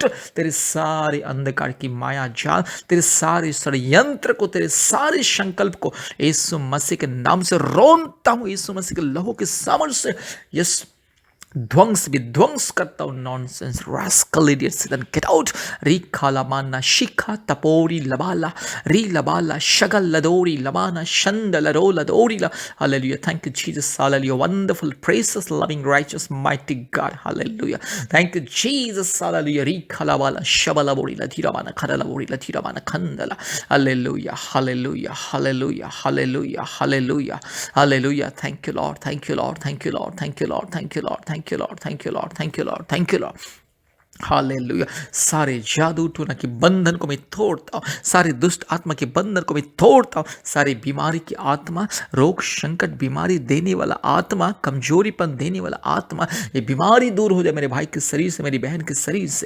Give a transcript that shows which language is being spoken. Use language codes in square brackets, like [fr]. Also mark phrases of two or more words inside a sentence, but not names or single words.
[hi] तेरे सारे अंधकार की माया जाल, तेरे सारे षड्यंत्र को, तेरे सारे संकल्प को यीशु मसीह के नाम से रोनता हूं। यीशु मसीह के लहू के सामर्थ्य से यस ध्वंस विध्वंस करता हूं। [en] nonsense, rascal, idiot, सैतान, get out। रीखा लमाना शिखा तपोरी लबाला री लबाला शगल लदोरी लमाना शंद लरो लदोरी ला। Hallelujah. Thank you Jesus. Hallelujah. Wonderful, precious, loving, righteous, mighty God. Hallelujah. Thank you Jesus. Hallelujah. रीखा लबाला शबला बोरी ला धीरामाना खरला बोरी ला धीरामाना खंदला। Hallelujah, hallelujah, hallelujah, hallelujah, hallelujah, hallelujah. Thank you Lord, thank you Lord, thank you Lord, thank you Lord, thank you Lord, thank you Lord, thank you Lord, thank you Lord, thank you Lord. Hallelujah. [hi] सारे जादू टोना के बंधन को मैं तोड़ता हूँ, सारे दुष्ट आत्मा के बंधन को मैं तोड़ता हूँ, सारी बीमारी की आत्मा, रोग संकट, बीमारी देने वाला आत्मा, कमजोरीपन देने वाला आत्मा, ये बीमारी दूर हो जाए मेरे भाई के शरीर से, मेरी बहन के शरीर से।